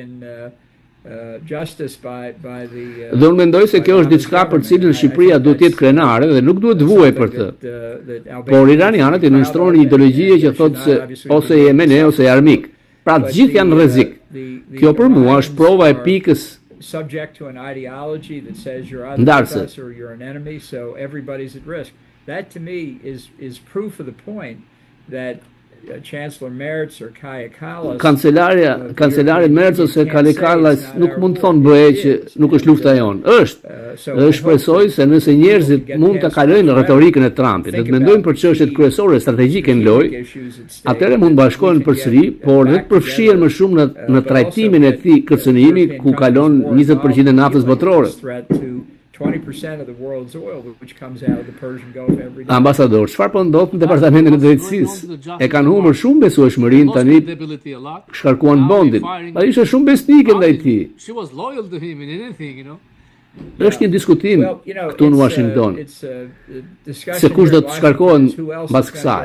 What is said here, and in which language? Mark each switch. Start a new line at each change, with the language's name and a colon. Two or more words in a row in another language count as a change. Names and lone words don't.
Albanian: Dhe unë mendoj se kjo është diçka për cilën Shqipëria duhet të jetë krenare dhe nuk duhet të vuajë për të. Por iranianët i nënshtrohen një ideologji që thotë se ose je me ne ose je armik. Pra të gjithë janë në rrezik. Kjo për mua është prova e pikës ndarse.
English: That to me is proof of the point that Chancellor Merz or Kaja Kallas,
Albanian: kancelari Merz ose Kaja Kallas nuk mund të thonë bëhe që nuk është lufta jonë. Dhe shpresoj se nëse njerëzit mund të kalojnë retorikën e Trumpit dhe të mendojnë për çështjet kryesore strategjike në lojë, atëherë mund bashkohen përsëri, por dhe të përfshihen më shumë në trajtimin e këtij kërcënimi ku kalon 20% e naftës botërore.
English: 20% of the world's oil which comes out of the Persian Gulf every day.
Albanian: Ambasador, çfarë po ndodh në departamentin e drejtësisë? E kanë humbur shumë besueshmërinë tani. Shkarkuan bondin. Ai ishte shumë besnike ndaj tij. Është një diskutim këtu në Washington se kush do të shkarkohen mbas kësaj.